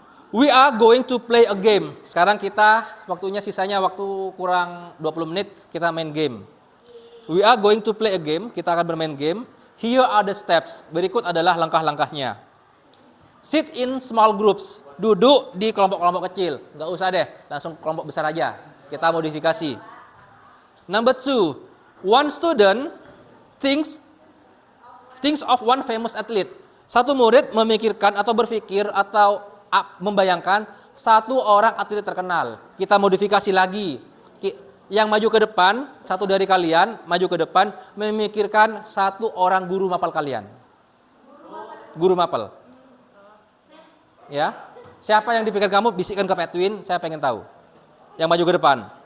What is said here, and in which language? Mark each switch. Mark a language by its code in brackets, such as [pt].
[en] We are going to play a game. [id] Sekarang kita, waktunya sisanya waktu kurang 20 menit, kita main game. [en] We are going to play a game. [id] Kita akan bermain game. [en] Here are the steps. [id] Berikut adalah langkah-langkahnya. [en] Sit in small groups. [id] Duduk di kelompok-kelompok kecil. Nggak usah deh, langsung kelompok besar aja. Kita modifikasi. [en] Number 2. One student thinks of one famous athlete. [id] Satu murid memikirkan atau berpikir atau membayangkan satu orang atlet terkenal. Kita modifikasi lagi. Yang maju ke depan, satu dari kalian maju ke depan memikirkan satu orang guru mapel kalian. Guru mapel. Ya. Siapa yang dipikir kamu, bisikkan ke Petwin, saya pengen tahu. Yang maju ke depan.